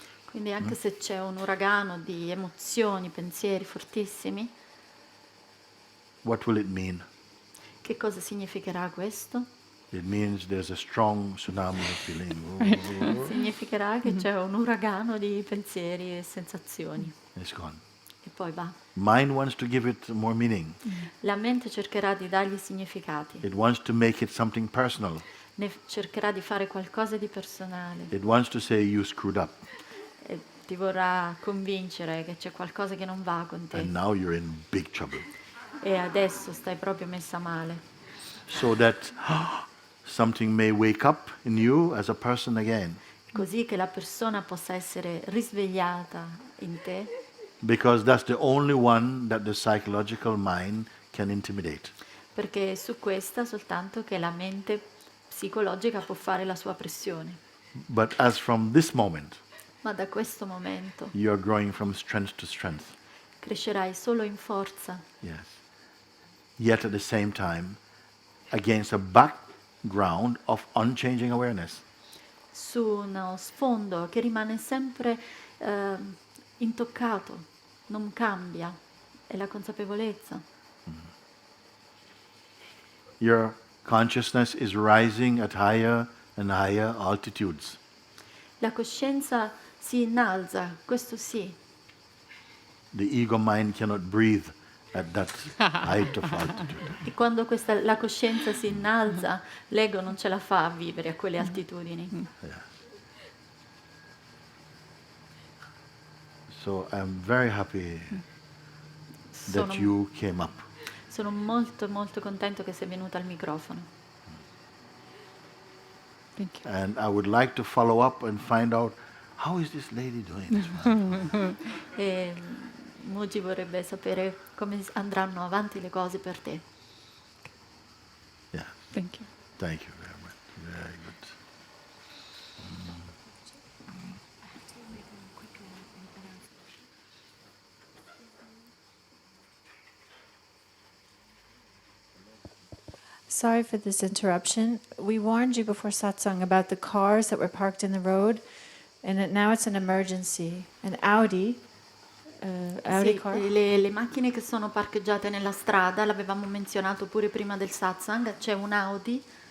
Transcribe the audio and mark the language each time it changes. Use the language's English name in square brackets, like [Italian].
[Italian] Quindi anche se c'è un uragano di emozioni, pensieri fortissimi, [English] what will it mean? [Italian] che cosa significherà questo? [English] It means there's a strong tsunami of feeling. [Italian] Significherà che c'è un uragano di pensieri e sensazioni [English] It's gone. [Italian] e poi va. [English] Mind wants to give it more meaning. [Italian] La mente cercherà di dargli significati, [English] It wants to make it something personal. [Italian] ne cercherà di fare qualcosa di personale [English] It wants to say you screwed up [Italian] e ti vorrà convincere che c'è qualcosa che non va con te [English] and now you're in big trouble. [Italian] e adesso stai proprio messa male. [English] So that something may wake up in you as a person again. [Italian] Così che la persona possa essere risvegliata in te, [English] Because that's the only one that the psychological mind can intimidate. [Italian] perché è su questa soltanto che la mente psicologica può fare la sua pressione. [English] But as from this moment, [Italian] Ma da questo momento [English] you are growing from strength to strength. [Italian] crescerai solo in forza, [English] Yes. Yet at the same time, against a background of unchanging awareness. [Italian] su uno sfondo che rimane sempre intoccato, non cambia, è la consapevolezza. [English] Your consciousness is rising at higher and higher altitudes. [Italian] La coscienza si innalza, questo sì. [English] The ego mind cannot breathe at that height of altitude. [Italian] E quando la coscienza si innalza, l'ego non ce la fa a vivere a quelle altitudini. [English] So I'm very happy that [Italian] Sono, [English] you came up. [Italian] sono molto molto contento che sei venuta al microfono. [English] Thank you. And I would like to follow up and find out how is this lady doing this one? E Mooji vorrebbe sapere come andranno avanti le cose per te. Yeah, Thank you. thank you very much. Very good. Sorry for this interruption. We warned you before satsang about the cars that were parked in the road, and now it's an emergency. An Audi [Italian] Sì, [English] car. [Italian] le macchine che sono parcheggiate nella strada, l'avevamo menzionato pure prima del satsang, c'è un Audi